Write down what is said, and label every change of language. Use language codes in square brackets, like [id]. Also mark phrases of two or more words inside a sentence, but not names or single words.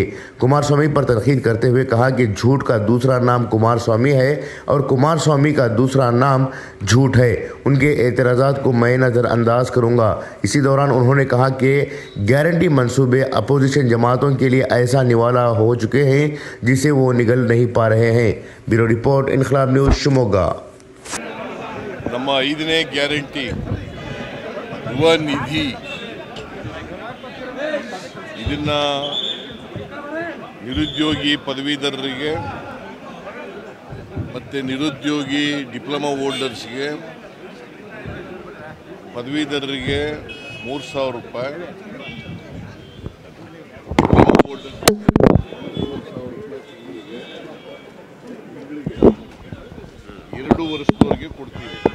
[hi] कुमारस्वामी पर तनकीद करते हुए कहा कि झूठ का दूसरा नाम कुमारस्वामी है और कुमारस्वामी का दूसरा नाम झूठ है। उनके एतराज़ात को मैं नज़रअंदाज करूँगा। इसी दौरान उन्होंने कहा कि गारंटी मंसूबे अपोजिशन जमातों के लिए ऐसा निवाला हो चुके हैं जिसे वो निगल नहीं पा रहे हैं। ब्यूरो रिपोर्ट, इनकलाब न्यूज़, शिमोगा। [kn] ನಮ್ಮ 5ನೇ ಗ್ಯಾರಂಟಿ ಯುವ ನಿಧಿ ಇದನ್ನ ನಿರುದ್ಯೋಗಿ ಪದವೀಧರರಿಗೆ ಮತ್ತು ನಿರುದ್ಯೋಗಿ ಡಿಪ್ಲೊಮಾ ಹೋಲ್ಡರ್ಸ್ಗೆ ಪದವೀಧರರಿಗೆ 3,000 ರೂಪಾಯಿ, [en] diploma holders [kn] 2 ವರ್ಷದವರೆಗೆ ಕೊಡ್ತೀವಿ.